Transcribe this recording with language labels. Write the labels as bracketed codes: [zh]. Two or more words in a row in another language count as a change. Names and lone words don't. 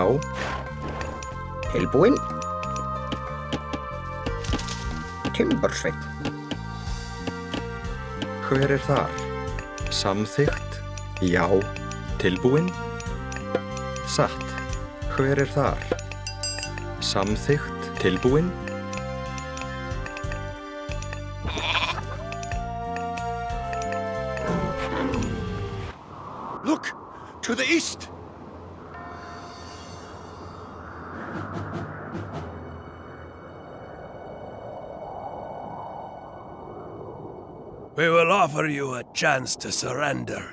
[is] Tilbúin. Timbursveinn. Hver þar? Samþykkt. Já. Tilbúin. Satt. Hver þar? Samþykkt. Tilbúin. [en] Look! To the east! We will offer you a chance to surrender.